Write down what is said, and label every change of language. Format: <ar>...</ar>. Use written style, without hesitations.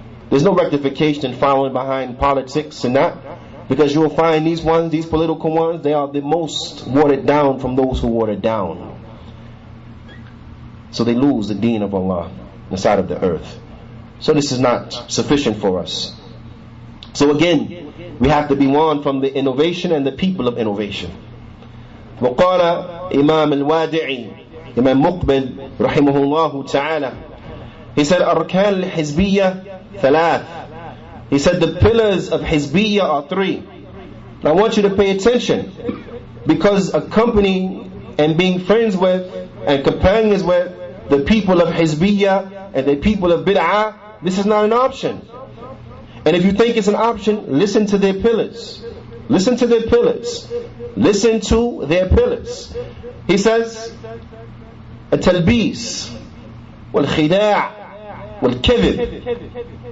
<en>There's no rectification in following behind politics and that, because you will find these ones, these political ones, they are the most watered down from those who watered down. So they lose the Deen of Allah on the side of the earth. So this is not sufficient for us. So again, we have to be warned from the innovation and the people of innovation.</en> <ar>وقال إمام الوادعي إمام مقبل رحمه الله تعالى,</ar> <en>he said</en> <ar>أركان الحزبية ثلاث.</ar> <en>He said the pillars of Hizbiyya are three. Now I want you to pay attention, because accompanying and being friends with and companions with the people of Hizbiyya and the people of Bid'ah, this is not an option. And if you think it's an option, listen to their pillars. Listen to their pillars. Listen to their pillars. He says,</en> <ar>التلبيس والخداع والكذب.</ar>